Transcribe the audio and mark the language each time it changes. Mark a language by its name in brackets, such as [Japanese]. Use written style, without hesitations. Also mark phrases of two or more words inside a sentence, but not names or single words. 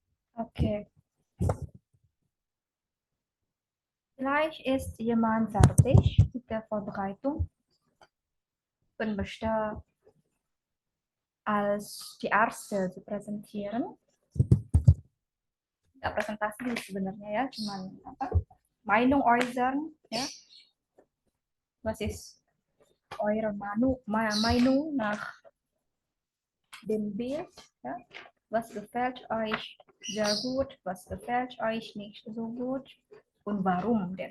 [German] Okay. Vielleicht ist jemand fertig mit der Vorbereitung und möchte als die Erste zu präsentieren. [Indonesian] Nggak presentasi sebenarnya ya, cuman [German] Meinung äußern, [Indonesian] ya. [German] Was ist eure Meinung nach dem Bild? Ja? Was gefällt euch sehr gut, was gefällt euch nicht so gut und warum denn?